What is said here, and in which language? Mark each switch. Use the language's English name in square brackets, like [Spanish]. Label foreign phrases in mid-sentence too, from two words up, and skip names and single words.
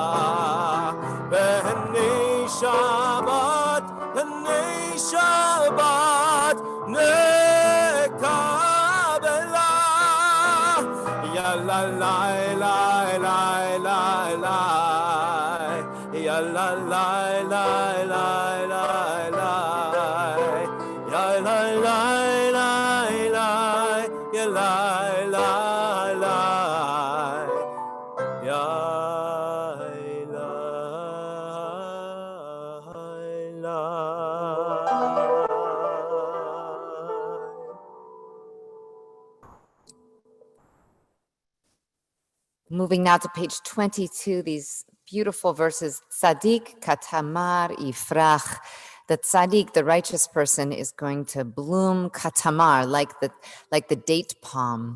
[Hebrew] בני שבת נקבלה יה לה לה לה לה לה לה יה לה לה לה לה לה לה 야 라이라이라이라 야 라이라이라 야 라이라 [English] Moving now to page 22, these beautiful verses. [Hebrew] צדיק כתמר יפרח. [English] The tzaddik, the righteous person, is going to bloom [Hebrew] כתמר, [English] like the date palm.